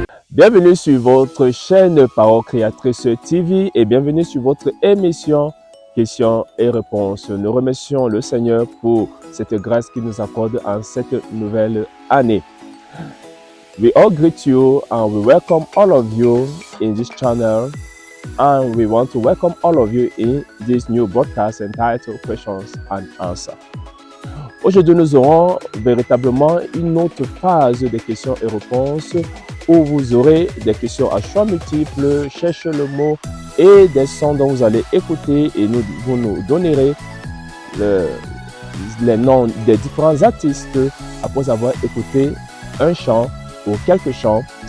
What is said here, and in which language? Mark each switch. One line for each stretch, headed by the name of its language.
French: Bienvenue sur votre chaîne Parole Créatrice TV et bienvenue sur votre émission Questions et Réponses. Nous remercions le Seigneur pour cette grâce qu'il nous accorde en cette nouvelle année.
English: We all greet you and we welcome all of you in this channel, and we want to welcome all of you in this new broadcast entitled Questions and Answers.
French: Aujourd'hui, nous aurons véritablement une autre phase de questions et réponses où vous aurez des questions à choix multiples, cherchez le mot et des sons dont vous allez écouter et vous nous donnerez les noms des différents artistes après avoir écouté un chant ou quelques chants.